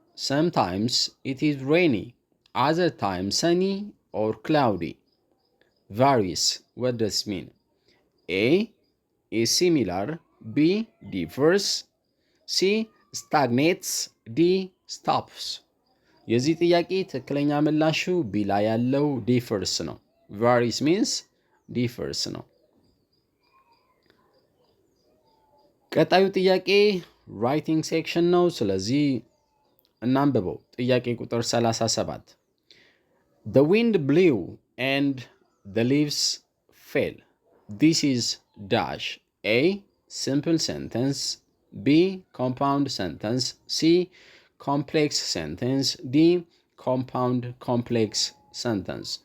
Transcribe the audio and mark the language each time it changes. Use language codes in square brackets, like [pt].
[en] Sometimes it is rainy, other times sunny or cloudy. Varies, what does it mean? A is similar, B differs, C stagnates, D stops. [am] የዚህ ጥያቄ ትክክለኛ ምላሹ ቢ ላይ ያለው differs ነው። [en] varies means differs [am] ነው። ቀጣዩ ጥያቄ writing section ነው። ስለዚህ እናንብበው። ጥያቄ ቁጥር 37 [en] The wind blew and the leaves fell. This is dash. A simple sentence, B compound sentence, C complex sentence, D compound complex sentence.